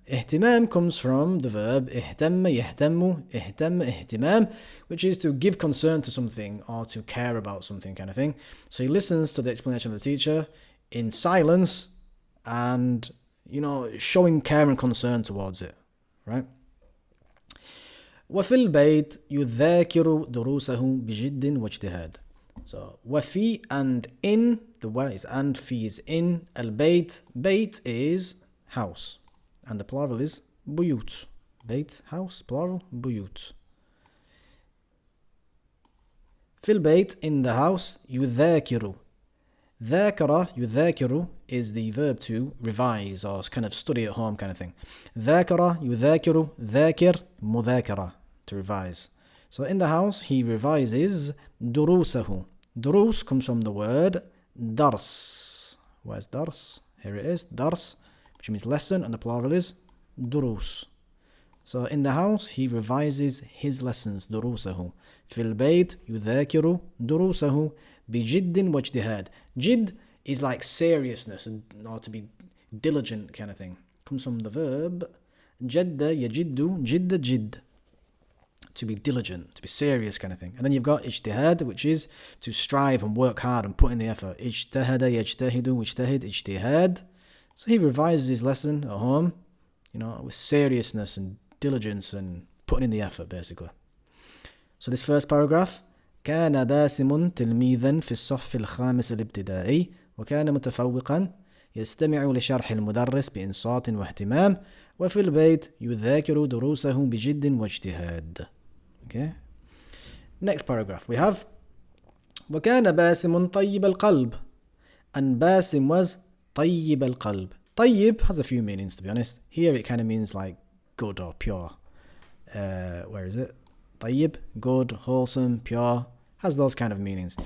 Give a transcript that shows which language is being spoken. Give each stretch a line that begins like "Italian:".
English: اهتمام comes from the verb اهتم, يهتم, اهتم, اهتمام, which is to give concern to something or to care about something kind of thing. So he listens to the explanation of the teacher in silence and, you know, showing care and concern towards it, right?
Arabic: وفي البيت يذاكر دروسه بجد واجتهاد.
English: So وفي and in, the wa is and, fi is in. البيت, bait is house, and the plural is بيوت. Bait, house, plural, بيوت.
Arabic: في البيت,
English: in the house, يذاكر. ذاكر, يذاكر is the verb to revise or kind of study at home kind of thing.
Arabic: ذاكر, يذاكر, ذاكر, مذاكرة, to revise.
English: So in the house, he revises دروسه. Durus comes from the word dars. Where's dars? Here it is, dars, which means lesson, and the plural is durus. So in the house, he revises his lessons, دروسه.
Arabic: في البيت يذاكر دروسه بجد واجتهاد.
English: Jid is like seriousness or to be diligent kind of thing. Comes from the verb جد يجد, جد جد, to be diligent, to be serious kind of thing. And then you've got ijtihad, which is to strive and work hard and put in the effort. Ijtahada, yajtahidu, ijtahid, ijtihad. So he revises his lesson at home, you know, with seriousness and diligence and putting in the effort, basically. So this first paragraph,
Arabic: كان باسم تلميذا في الصف الخامس الابتدائي وكان متفوقا يستمع لشرح المدرس بإنصات واهتمام وفي البيت يذاكر دروسه بجد واجتهاد.
English: Okay. Next paragraph we have
Arabic: وكان باسم طيب القلب,
English: and Basim was
Arabic: طيب القلب.
English: طيب has a few meanings, to be honest. Here it kind of means like good or pure. Where is it? طيب, good, wholesome, pure. Has those kind of meanings.